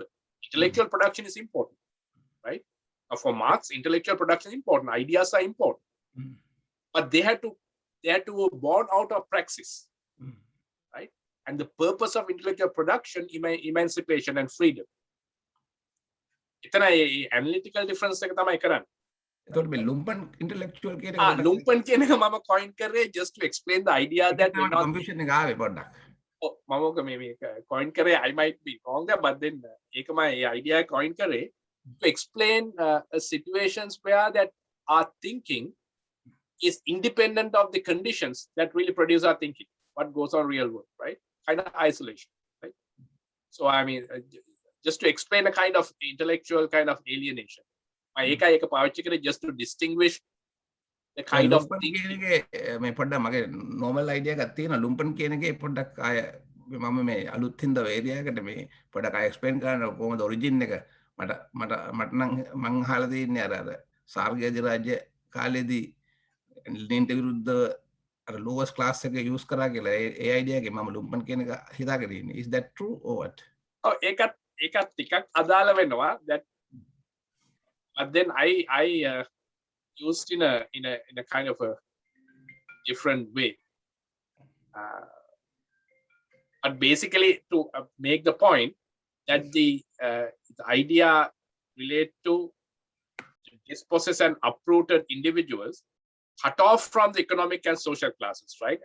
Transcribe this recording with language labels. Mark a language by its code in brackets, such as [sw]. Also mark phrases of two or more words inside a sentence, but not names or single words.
[en] Intellectual production is important, right? Now, for Marx, intellectual production is important. Ideas are important, but they had to born out of praxis, right? And the purpose of intellectual production, emancipation and freedom. [si] එතන [en] analytical difference [si] එක තමයි කරන්නේ. එතකොට මේ [en] lumpen intellectual [si] කියන එක [en] lumpen [si] කියන එක මම coin කරේ [en] just to explain the idea that we're not [si] confusion එක ආවේ පොඩ්ඩක්. මම මේ coin කරේ [en] I might be wrong there, but then [si] ඒක මම ඒ idea coin කරේ [en] to explain situations where that our thinking is independent of the conditions that really produce our thinking, what goes on real world, right? Kind of isolation, right? So I mean just to explain a kind of intellectual kind of alienation. [si] ඒක පාවිච්චි කරේ [en] just to distinguish the kind of [si] lumpen කියන එකේ මේ පොඩ්ඩක් මගේ [en] normal idea [si] එකක් තියෙනවා lumpen කියන එකේ පොඩ්ඩක් ආය මම මේ අලුත් හින්දා area එකට මේ පොඩ්ඩක් ආය explain කරන්න කොහොමද origin එක මට නම් මං අහලා තියෙන්නේ අර සාර්ග අධිරාජ්‍ය කාලේදී ලෙනින්ට විරුද්ධ අර [en] lowest class [si] එක use කරා කියලා ඒ idea එකේ මම lumpen කියන එක හිතාගෙන ඉන්නේ. [en] Is that true or what? [si] ඒකත් ටිකක් අදාළ වෙනවා [en] that but then I used in a kind of a different way. But basically to make the point that the idea relate to dispossessed and uprooted individuals cut off from the economic and social classes, right?